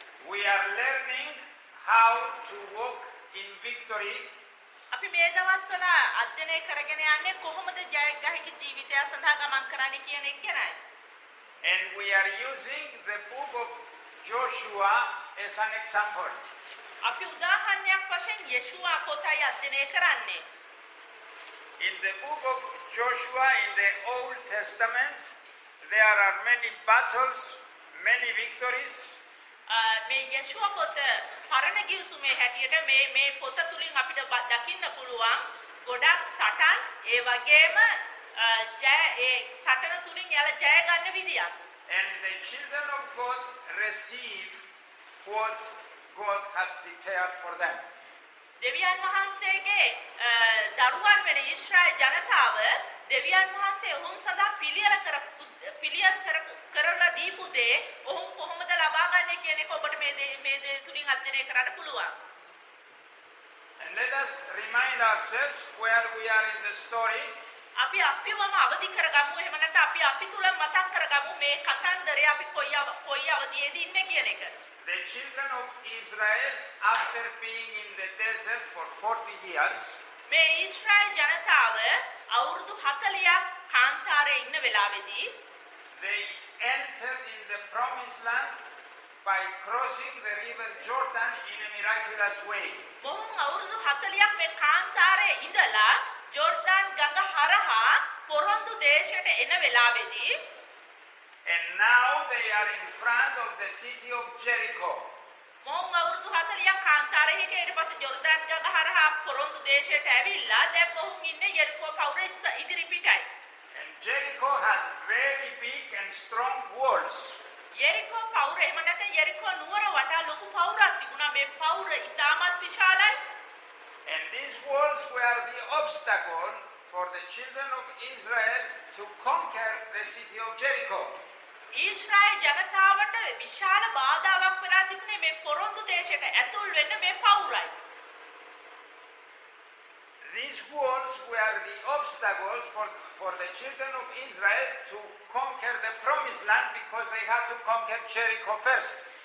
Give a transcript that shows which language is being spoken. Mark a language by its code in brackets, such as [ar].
[en] We are learning how to walk in victory [si] අපි මේ දවස්වල අධ්‍යයනය කරගෙන යන්නේ කොහොමද ජයග්‍රාහක ජීවිතය සඳහා ගමන් කරන්නේ කියන එක ගැනයි. [en] and we are using the book of Joshua as an example. [si] අපි උදාහරණයක් වශයෙන් යේෂුවා පොතයි අධ්‍යයනය කරන්නේ. [en] In the book of Joshua in the Old Testament, there are many battles, many victories. [si] මේ යේෂුවා පොත පරණ ගිවිසුමේ හැටියට මේ පොත තුලින් අපිට දකින්න පුළුවන් ගොඩක් සටන් ඒ වගේම ඒ සටන තුලින් යාලා ජය ගන්න විදියක්. [en] And the children of God receive what God has prepared for them. [si] දෙවියන් වහන්සේගේ දරුවන් වෙන ඊශ්‍රායල් ජනතාව දෙවියන් වහන්සේ ඔවුන් සඳහා පිළියෙල කරලා දීපු දේ ඔවුන් කොහොමද ලබා ගන්නේ කියන එක ඔබට මේ දේ තුලින් අධ්‍යයනය කරන්න පුළුවන්. [en] And let us remind ourselves where we are in the story. [si] අපි අපිවම අවදි කරගමු එහෙම නැත්නම් අපි තුල මතක් කරගමු මේ කතන්දරේ අපි කොයි අවදියේදී ඉන්නේ කියන එක. [en] The children of Israel, after being in the desert for 40 years, [si] මේ ඊශ්‍රායල් ජනතාව අවුරුදු 40ක් කාන්තාරයේ ඉන්න වෙලාවේදී [en] they entered in the promised land by crossing the river Jordan in a miraculous way. [si] මොහුන් අවුරුදු 40ක් මේ කාන්තාරයේ ඉඳලා ජෝර්ඩාන් ගඟ හරහා පොරොන්දු දේශයට එන වෙලාවේදී [en] And now they are in front of the city of Jericho. [si] මොහුන් අවුරුදු 40ක් කාන්තාරයේ හිටිය ඊට පස්සේ ජෝර්ඩාන් ගඟ හරහා පොරොන්දු දේශයට ඇවිල්ලා දැන් මොහුන් ඉන්නේ යෙරිකෝ පවුර ඉදිරි පිටයි. [en] And Jericho had very big and strong walls. [si] යෙරිකෝ පවුර එහෙම නැත්නම් යෙරිකෝ නුවර වටා ලොකු පවුරක් තිබුණා. මේ පවුර ඉතාමත් විශාලයි. [en] And these walls were the obstacle for the children of Israel to conquer the city of Jericho. [si] Israel ජනතාවට විශාල බාධාවක් වෙලා තිබුණේ මේ පොරොන්දු දේශයට ඇතුල් වෙන්න මේ පවුරයි. [en] These walls were the obstacles for the children of Israel to conquer the promised land because they had to conquer Jericho first.